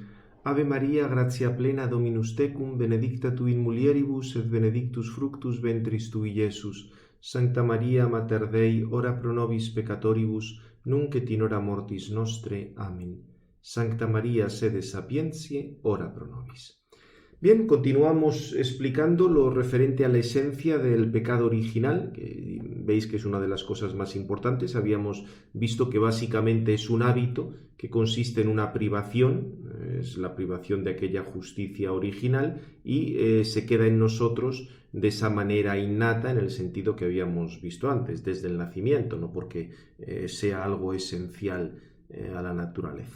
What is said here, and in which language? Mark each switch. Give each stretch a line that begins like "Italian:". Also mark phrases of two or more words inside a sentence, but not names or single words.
Latin: Ave Maria, gratia plena, Dominus tecum, benedicta tu in mulieribus, et benedictus fructus ventris tui, Iesus. Sancta Maria, Mater Dei, ora pro nobis peccatoribus, nunc et in hora mortis nostre. Amen. Sancta Maria, sede sapientiae, ora pro nobis.
Spanish: Bien, continuamos explicando lo referente a la esencia del pecado original, que veis que es una de las cosas más importantes. Habíamos visto que básicamente es un hábito que consiste en una privación, es la privación de aquella justicia original y se queda en nosotros de esa manera innata en el sentido que habíamos visto antes, desde el nacimiento, no porque sea algo esencial a la naturaleza.